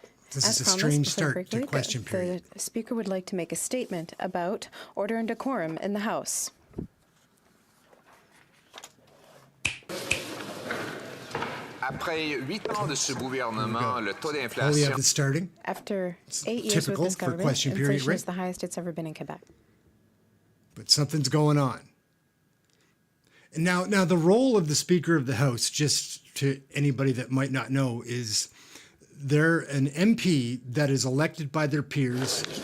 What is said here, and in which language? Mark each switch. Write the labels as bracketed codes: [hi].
[en] This is a strange start to question period. The speaker would like to make a statement about order and decorum in the House. [fr] Après 8 ans de ce gouvernement, le taux d'inflation. [en] After 8 years with this government, inflation is the highest it's ever been in Quebec. But something's going on. And now the role of the Speaker of the House, just to anybody that might not know, is they're an MP that is elected by their peers.